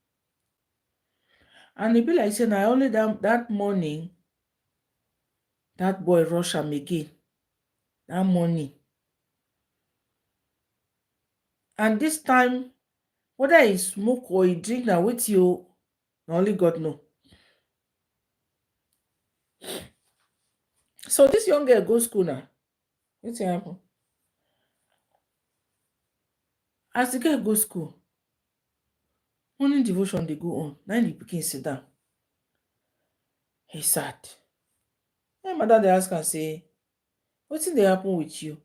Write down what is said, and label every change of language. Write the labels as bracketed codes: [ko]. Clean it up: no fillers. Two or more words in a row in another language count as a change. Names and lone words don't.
[pcm] And it be like saying, I only that morning, that boy rush him again. That morning. And this time, whether he smoke or he drink, now with you, only God know. So this young girl go school now. Wetin happen? As the girl go school, morning devotion dey go on. Na the pikin sit down. He sad. My mother dey ask am say, wetin dey happen with you?